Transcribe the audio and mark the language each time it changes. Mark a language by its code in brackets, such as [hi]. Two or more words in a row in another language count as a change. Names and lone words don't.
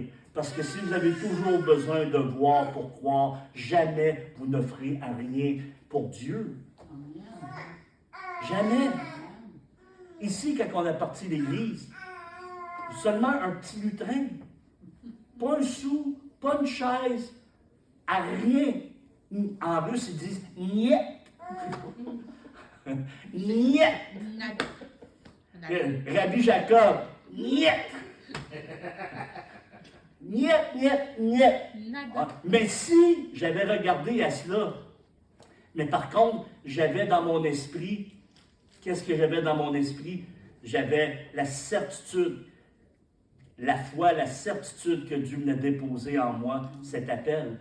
[fr] Parce que si vous avez toujours besoin de voir pour croire, jamais vous ne ferez à rien pour Dieu. Jamais. Ici, quand on a parti l'église, seulement un petit lutrin, pas un sou, pas une chaise, à rien. En russe, ils disent « niet ». [ru] Niet. Rabbi Jacob, niet. Niet, niet, niet. [fr] Mais si j'avais regardé à cela, mais par contre, j'avais dans mon esprit, qu'est-ce que j'avais dans mon esprit? J'avais la certitude, la foi, la certitude que Dieu me l'a déposé en moi, cet appel.